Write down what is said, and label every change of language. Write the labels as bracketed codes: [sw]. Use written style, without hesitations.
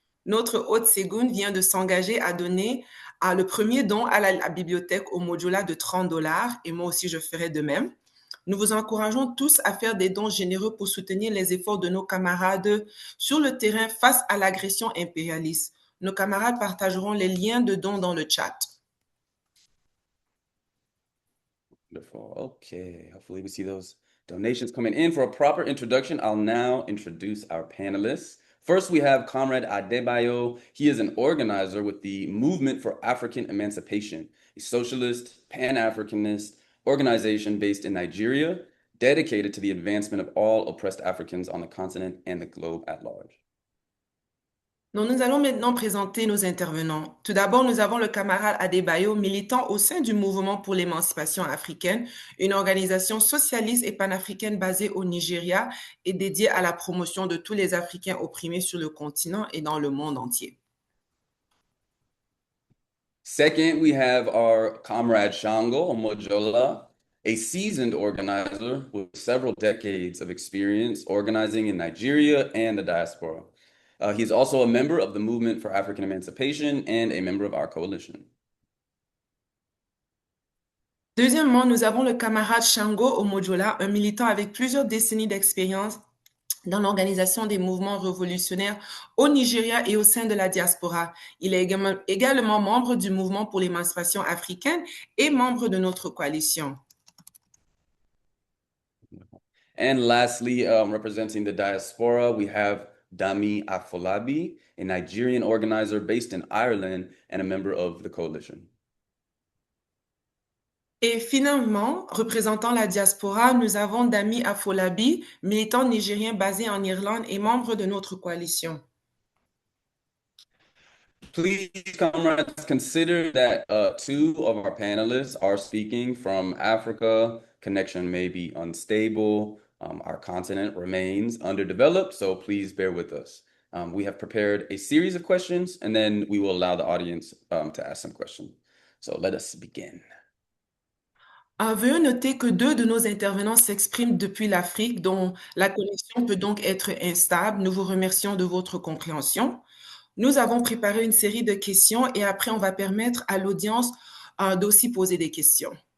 [fr] Notre hôte Ségoune vient de s'engager à donner le premier don à la bibliothèque au Modula de 30 dollars, et moi aussi je ferai de même. Nous vous encourageons tous à faire des dons généreux pour soutenir les efforts de nos camarades sur le terrain face à l'agression impérialiste. Nos camarades partageront les liens de dons dans le chat. [en] Wonderful. Okay, hopefully we see those donations coming in. For a proper introduction, I'll now introduce our panelists. First, we have Comrade Adebayo. He is an organizer with the Movement for African Emancipation, a socialist, pan-Africanist organization based in Nigeria, dedicated to the advancement of all oppressed Africans on the continent and the globe at large. [fr] Donc, nous allons maintenant présenter nos intervenants. Tout d'abord, nous avons le camarade Adebayo, militant au sein du Mouvement pour l'émancipation africaine, une organisation socialiste et panafricaine basée au Nigeria et dédiée à la promotion de tous les Africains opprimés sur le continent et dans le monde entier. [en] Second, we have our comrade Shango Omojola, a seasoned organizer with several decades of experience organizing in Nigeria and the diaspora. He's also a member of the Movement for African Emancipation and a member of our coalition. [fr] Deuxièmement, nous avons le camarade Shango Omojola, un militant avec plusieurs décennies d'expérience dans l'organisation des mouvements révolutionnaires au Nigeria et au sein de la diaspora. Il est également membre du mouvement pour l'émancipation africaine et membre de notre coalition. [en] And lastly, representing the diaspora, we have Dami Afolabi, a Nigerian organizer based in Ireland and a member of the coalition. [fr] Et finalement, représentant la diaspora, nous avons Dami Afolabi, militant nigérien basé en Irlande et membre de notre coalition. [en] Please, comrades, consider that two of our panelists are speaking from Africa. Connection may be unstable. Our continent remains underdeveloped, so please bear with us. We have prepared a series of questions, and then we will allow the audience to ask some questions. So let us begin. [fr] Veuillez noter que deux de nos intervenants s'expriment depuis l'Afrique, dont la connexion peut donc être instable. Nous vous remercions de votre compréhension. Nous avons préparé une série de questions et après, on va permettre à l'audience d'aussi poser des questions.